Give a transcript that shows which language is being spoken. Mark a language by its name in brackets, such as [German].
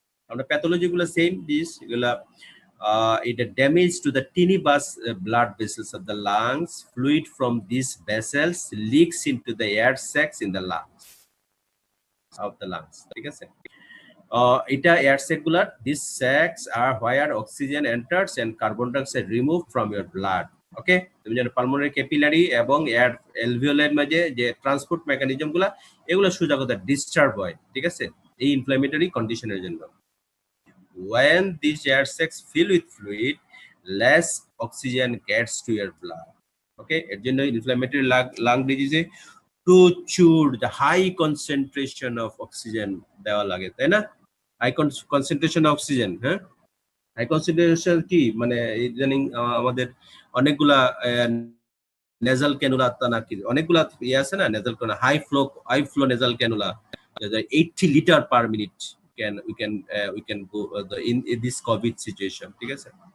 [Bangla] আমরা প্যাথোলজি গুলো [English] Same this, এগুলা it damage to the tinnitus blood vessels of the lungs. Fluid from these vessels leaks into the air sacs in the lungs of the lungs, [Bangla] ঠিক আছে? এটা air sec গুলার, [English] these sacs are where oxygen enters and carbon dioxide removed from your blood. [Bangla] ওকে, তুমি জানো pulmonary capillary এবং air এলভিওলাইয়ের মাঝে যে transport mechanism গুলা এগুলো সোজা কথা ডিস্টার্ব হয়, ঠিক আছে? এই ইনফ্ল্যামেটরি কন্ডিশনের জন্য। [English] When these air sacs fill with fluid, less oxygen gets to your blood. [Bangla] Okay, এর জন্য ইনফ্ল্যামেটরি লাং ডিজিজে প্রচুর হাই কনসেন্ট্রেশন অফ অক্সিজেন দেওয়া লাগে, তাই না? হাই কনসেন্ট্রেশন অক্সিজেন, হ্যাঁ, হাই কনসেন্ট্রেশন কি মানে ইদানিং আমাদের অনেকগুলা নেজাল ক্যানুলা নাকি অনেকগুলা ইয়ে আছে না nasal cannula high flow nasal cannula 80 litre per minute [English] we can go in this covid situation, [Bangla] ঠিক আছে।